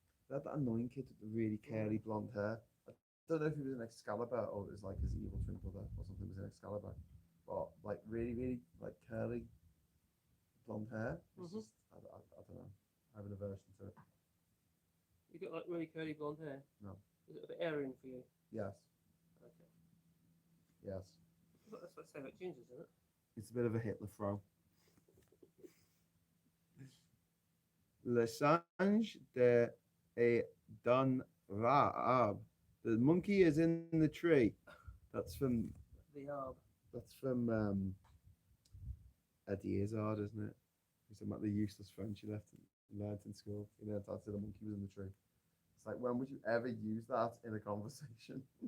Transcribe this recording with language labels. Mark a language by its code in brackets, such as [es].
[en] They had that annoying kid with the really curly blonde hair. I don't know if he was in Excalibur or it was like his evil twin brother or something was in Excalibur, but like really like curly blonde hair. It's just, I don't know. I have an aversion to it. You got like really curly blonde hair? No. Is it a bit Aryan for you? Yes. Okay. Yes. That's what I say about gingers, isn't it? It's a bit of a Hitler throw. [fr] Le singe de est dans l'arbre. [en] The monkey is in the tree. That's from The Arb. Eddie Izzard, isn't it? He's talking about the useless French he learned in school. You know, Dad said the monkey was in the tree. It's like, when would you ever use that in a conversation?